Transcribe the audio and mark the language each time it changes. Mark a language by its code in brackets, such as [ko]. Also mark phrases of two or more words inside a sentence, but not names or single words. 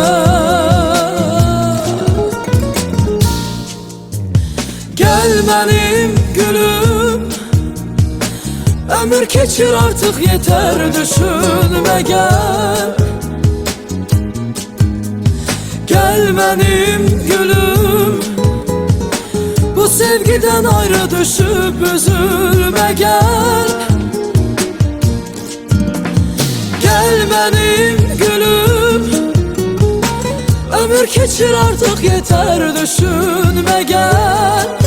[az] Gəl mənim gülüm, ömür keçir artıq yetər, düşünmə gəl. Gəl mənim gülüm, [tr] bu sevgiden ayrı düşüp üzülme gel. Gel benim gülüm, [az] ömür keçir [tr] artık yeter, düşünme gel.